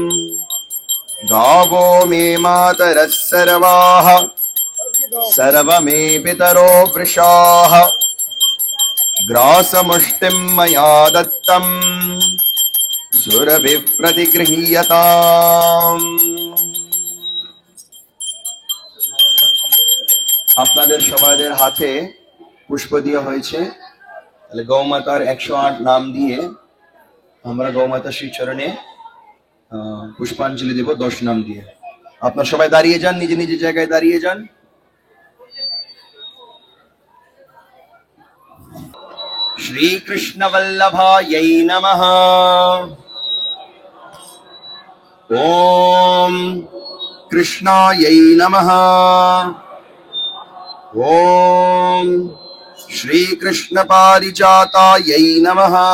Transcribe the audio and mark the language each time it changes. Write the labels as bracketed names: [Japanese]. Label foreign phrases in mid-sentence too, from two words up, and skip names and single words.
[Sanskrit] गावो मे मातरः सर्वाः सर्वमे पितरो वृषाः। ग्रासमुष्टिं मया दत्तं सुरभिः प्रतिगृह्यताम्। [Bangla] আপনাদের সবাইদের হাতে পুষ্প দিয়ে হয়েছে। তাহলে গৌমাতার 108 নাম দিয়ে আমরা গৌমাতা শ্রীচরণে পুষ্পাঞ্জলি দেব 10 নাম দিয়ে। আপনারা সবাই দাঁড়িয়ে যান, নিজ নিজ জায়গায় দাঁড়িয়ে যান। [Sanskrit] श्रीकृष्ण वल्लभायै नमः। ओम कृष्णायै नमः। ओम श्रीकृष्ण पारिजातायै नमः।